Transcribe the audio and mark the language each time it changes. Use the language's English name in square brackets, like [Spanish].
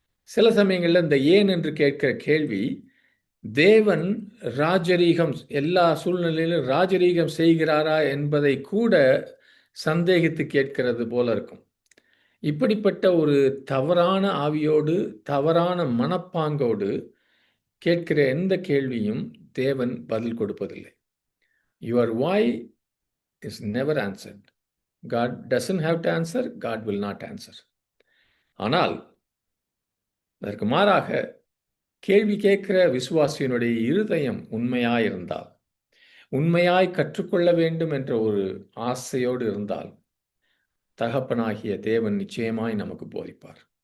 [Tamil] சில சமயங்களில் இந்த ஏன் என்று கேட்கிற கேள்வி தேவன் ராஜரீகம் எல்லா சூழ்நிலையிலும் ராஜரீகம் செய்கிறாரா என்பதை கூட சந்தேகித்து கேட்கிறது போல இருக்கும். இப்படிப்பட்ட ஒரு தவறான ஆவியோடு தவறான மனப்பாங்கோடு கேட்கிற எந்த கேள்வியும் தேவன் பதில் கொடுப்பதில்லை. [English] Your why is never answered. God doesn't have to answer. God will not answer. [Tamil] ஆனால் அதற்கு மாறாக கேள்வி கேட்கிற விசுவாசியினுடைய இருதயம் உண்மையாயிருந்தால், உண்மையாய் கற்றுக்கொள்ள வேண்டும் என்ற ஒரு ஆசையோடு இருந்தால், தகப்பனாகிய தேவன் நிச்சயமாய் நமக்கு போதிப்பார்.